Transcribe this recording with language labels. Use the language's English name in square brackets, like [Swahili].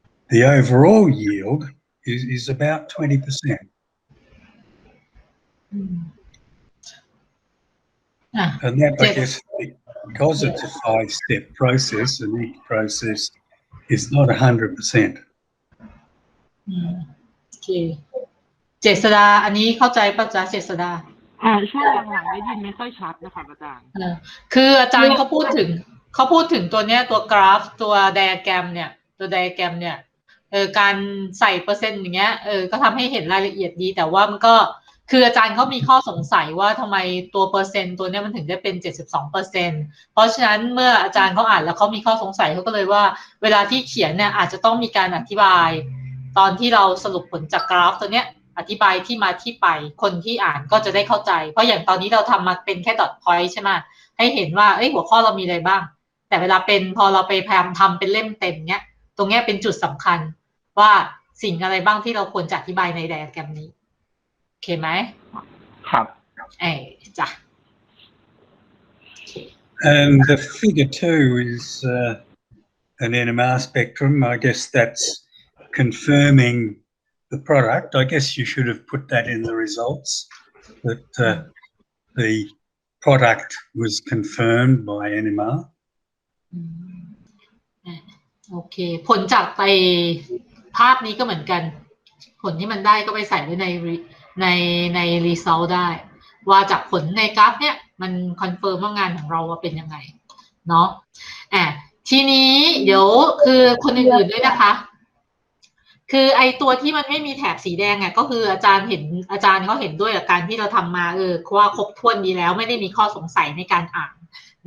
[English] The overall yield is about 20%. And that, I guess, because it's a 5-step process, and each process is not 100%. [Thai] โอเคเจษดาอันนี้เข้าใจป่ะจ๊ะเจษดา ช่วงหลังๆได้ยินไม่ค่อยชัดนะคะอาจารย์ คืออาจารย์เขาพูดถึงตัวเนี้ยตัวกราฟตัวไดอะแกรมเนี่ยการใส่เปอร์เซ็นต์อย่างเงี้ยก็ทำให้เห็นรายละเอียดดีแต่ว่ามันก็คืออาจารย์เขามีข้อสงสัยว่าทำไมตัวเปอร์เซ็นต์ตัวนี้มันถึงได้เป็น 72% เพราะฉะนั้นเมื่ออาจารย์เขาอ่านแล้วเขามีข้อสงสัยเขาก็เลยว่าเวลาที่เขียนเนี่ยอาจจะต้องมีการอธิบายตอนที่เราสรุปผลจากกราฟตัวเนี้ยอธิบายที่มาที่ไปคนที่อ่านก็จะได้เข้าใจเพราะอย่างตอนนี้เราทำมาเป็นแค่ dot point ใช่ไหมให้เห็นว่าหัวข้อเรามีอะไรบ้างแต่เวลาเป็นพอเราไปพยายามทำเป็นเล่มเต็มเนี้ยตรงเนี้ยเป็นจุดสำคัญว่าสิ่งอะไรบ้างที่เราควรจะอธิบายในไดอะแกรมนี้โอเคไหม ครับ จ้ะ [English] And the figure 2 is an NMR spectrum. I guess that's confirming the product. I guess you should have put that in the results, that the product was confirmed by NMR. [Thai] โอเคผลจากไปภาพนี้ก็เหมือนกันผลที่มันได้ก็ไปใส่ไว้ใน result ได้ว่าจากผลในกราฟเนี่ยมันคอนเฟิร์มว่างานของเราว่าเป็นยังไงเนาะทีนี้เดี๋ยวคือคนอื่นๆด้วยนะคะคือไอตัวที่มันไม่มีแถบสีแดงก็คืออาจารย์เขาเห็นด้วยกับการที่เราทำมาว่าครบถ้วนดีแล้วไม่ได้มีข้อสงสัยในการอ่าน